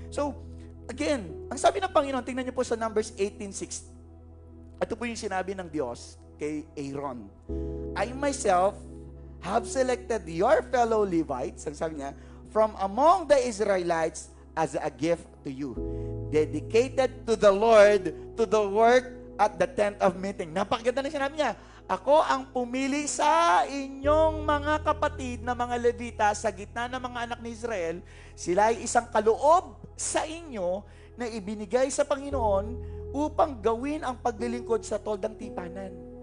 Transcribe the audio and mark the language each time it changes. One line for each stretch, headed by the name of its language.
Filipino: So, again, ang sabi ng Panginoon, tingnan niyo po sa Numbers 18:6. Ito po yung sinabi ng Diyos kay Aaron.
English: I myself have selected your fellow Levites,
Filipino: ang sabi niya,
English: from among the Israelites as a gift to you, dedicated to the Lord, to the work at the tent of meeting.
Filipino: Napakaganda na sinabi niya, ako ang pumili sa inyong mga kapatid na mga Levita sa gitna ng mga anak ni Israel, sila ay isang kaloob sa inyo na ibinigay sa Panginoon upang gawin ang paglilingkod sa toldang tipanan.